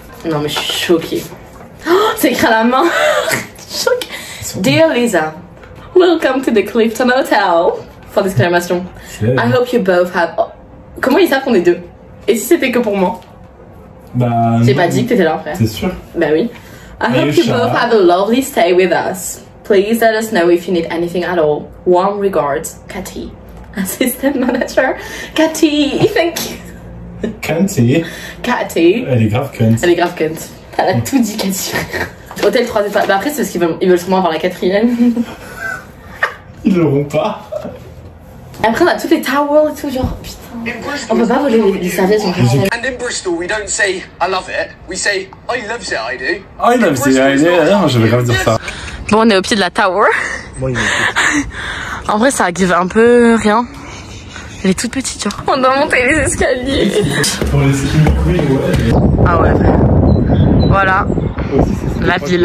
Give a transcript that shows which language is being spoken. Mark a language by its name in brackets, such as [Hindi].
[French] Non mais je suis choquée. Oh, c'est écrit à la main. Choquée. [English] Dear Lisa, welcome to the Clifton Hotel. [French] Fin d'exclamation. [English] I hope you both have... Oh. [French] Comment ils savent qu'on est deux? Et si c'était que pour moi? Bah... J'ai pas dit que t'étais là, frère. C'est sûr. Bah oui. [English] I hope you both have a lovely stay with us. Please let us know if you need anything at all. Warm regards, Cathy. Assistant manager, Cathy. Thank you. Cathy. Cathy. [French] Elle est grave cunt. Elle est grave cunt. Elle a tout dit, Cathy. Hôtel 3 étoiles. Bah après, c'est parce qu'ils veulent sûrement avoir la 4e. Ils l'auront pas. Et après, on a tous les towels et tout, genre, putain. On peut pas voler les serviettes. [English] And in Bristol, we don't say I love it, we say I loves it, I do. I love it, I do. [French] Non, je vais grave dire ça. Bon, on est au pied de la tower. Moi, il En vrai, ça give un peu rien. Elle est toute petite, genre. On doit monter les escaliers. Pour les ski, oui, ouais. Ah ouais. Voilà. Aussi, la ville.